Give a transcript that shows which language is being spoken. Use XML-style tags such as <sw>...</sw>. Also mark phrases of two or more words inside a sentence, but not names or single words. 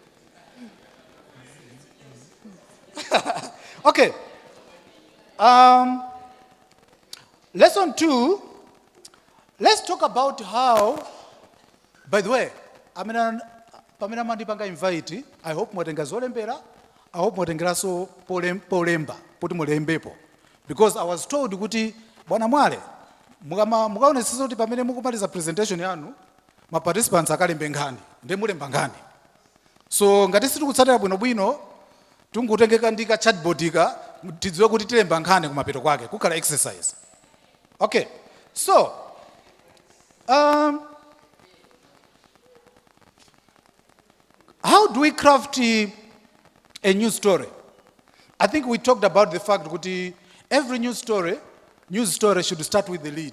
<en>Okay. Lesson 2, let's talk about how, by the way,</en> <ny>pamena mandipanga invite,</ny> <en>I hope</en> <ny>mwatenga zolembera,</ny> <en>I hope</en> <ny>mwatengera so polemba, poti mulembepo.</ny> <en>Because I was told</en> <ny>kuti, Bwana Mwale, mukaone sisi kuti pamene mukumaliza presentation yanu, ma participants akalembe nkhani, nde mulemba nkhani. So ngati sitikutsatira bwinobwino, tungutengeka ndika chatbot ika, tidziwe kuti tilemba nkhani kumapeto kwake, kukhala exercise.</ny> <en>Okay, so, how do we craft a news story? I think we talked about the fact that every news story should start with the lead.</en>